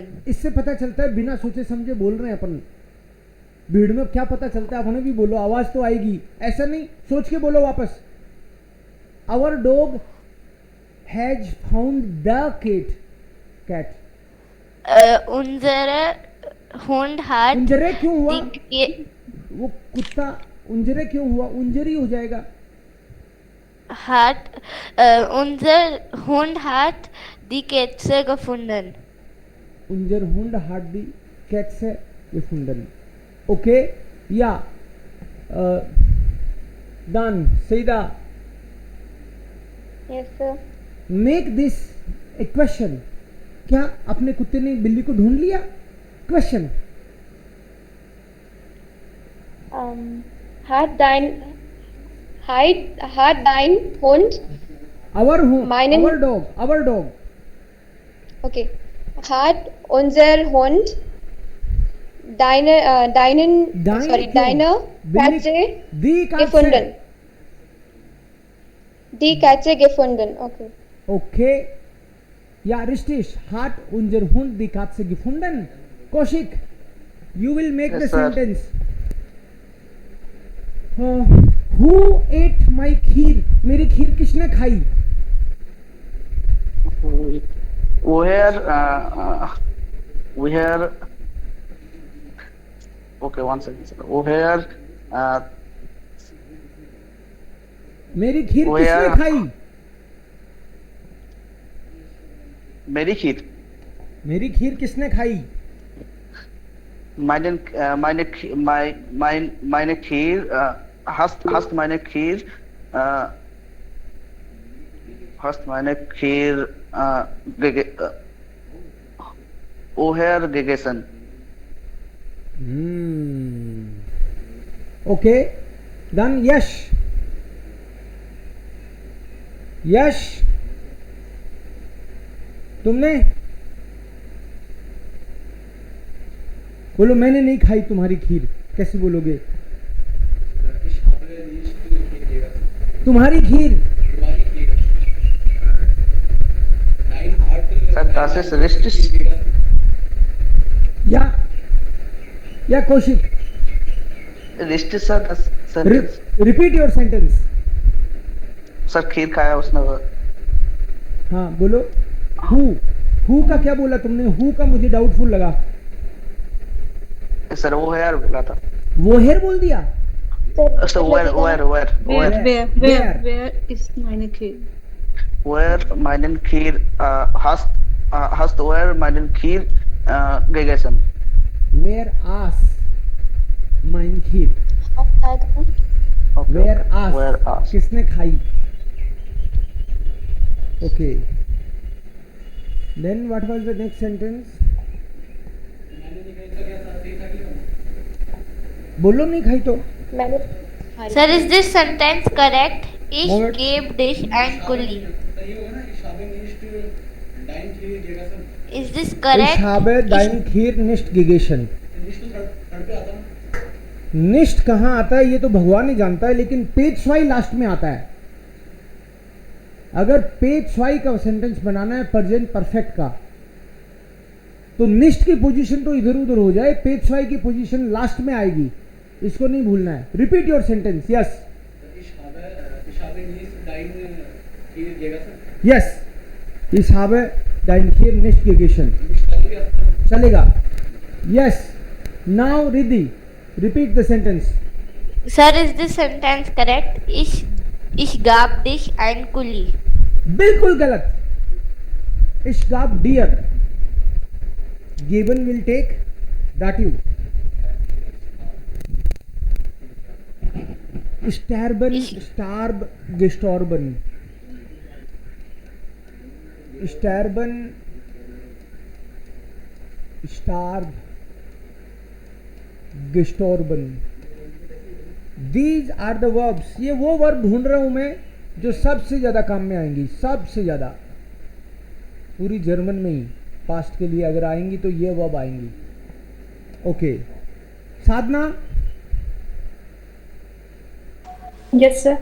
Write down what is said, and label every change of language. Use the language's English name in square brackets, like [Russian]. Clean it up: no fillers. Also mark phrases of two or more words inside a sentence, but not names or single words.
[Hindi] इससे पता चलता है बिना सोचे समझे बोल रहे हैं अपन। भीड़ में क्या पता चलता है, अपने भी बोलो, आवाज तो आएगी, ऐसा नहीं, सोच के बोलो वापस। [English] Our dog has found the cat. [German] Unsere Hund hat [Hindi] उंजरे क्यों हुआ? [German] die [Hindi] वो कुत्ता उंजरे क्यों हुआ? उंजरी हो जाएगा। [German] unser Hund hat die Katze gefunden. Unser Hund hat die Katze gefunden. Okay, ja. Dann, Seida, [English] Yes, sir. make this a question. [Hindi] क्या अपने कुत्ते ने बिल्ली को ढूंढ लिया? [English] Question. [German] Hat dein Hund, [English] Our home, [German] Meinen- [English] our dog. [German] okay, hat unser Hund deine [Hindi] क्यों? बिल्ली- [German] Katze Die Katze. gefunden? Die Katze gefunden, okay. Okay. Ja, richtig. Hat unser Hund die Katze gefunden? [English] Kaushik, you will make Yes, the sir. sentence. Who ate my खीर? [Hindi] मेरी खीर किसने खाई? [English] Where okay, one second, sir. Where [Hindi] मेरी खीर [English] Where- [Hindi] किसने खाई? मेरी खीर, मेरी खीर किसने खाई? [German] meine Khir, hast meine Khir, woher gegessen? Okay. Dann Yash. [Hindi] यश, तुमने बोलो मैंने नहीं खाई तुम्हारी खीर, कैसे बोलोगे? तुम्हारी खीर। [English] Sir, [German] das ist richtig. [Hindi] या कौशिक, [German] Richtig, sir, das sentence. [English] Repeat your sentence. [Hindi] सर खीर खाया उसने। हाँ बोलो। हु का क्या बोला तुमने? हु का मुझे डाउटफुल लगा। सर वो है यार बोला था। वो हेर बोल दिया। [English] So where is meine Khir? [German] Where meinen Khir hast where meinen Khir gegessen? Where ass mein खीर? [English] Okay. [German] Where ass? Where ass? [Hindi] किसने खाई? [English] Okay. Then what was the next sentence? [Hindi] बोलो नहीं खाई तो। [English] Sir, is this sentence correct? [German] Ich Moment. gebe dich ein Kuli. [English] Is this [German] Ich [English] correct? [German] habe dein खीर nicht gegessen. [Hindi] निष्ठ कहाँ आता है ये तो भगवान ही जानता है, लेकिन पेज स्वाई लास्ट में आता है। अगर पेज स्वाई का सेंटेंस बनाना है [English] present perfect [Hindi] का, तो निष्ठ की पोजीशन तो इधर उधर हो जाए, पेज स्वाई की पोजीशन लास्ट में आएगी, इसको नहीं भूलना है। [English] Repeat your sentence. Yes yes, [German] ich habe dein Khir nicht gegessen. [Hindi] चलेगा। [English] Yes, now [Hindi] रिद्धि, [English] repeat the sentence. Sir, is this sentence correct? [German] Ich gab dich ein Kuli. [Hindi] बिल्कुल गलत। [German] Ich gab dir. [English] Given will take dative. [German] स्टैर्बन, Ich- starb, gestorben, sterben, starb, gestorben. [English] These are the verbs. [Hindi] ये वो वर्ब ढूंढ रहा हूं मैं जो सबसे ज्यादा काम में आएंगी, सबसे ज्यादा पूरी जर्मन में ही पास्ट के लिए अगर आएंगी तो ये वर्ब आएंगी. ओके साधना. [English] Yes sir.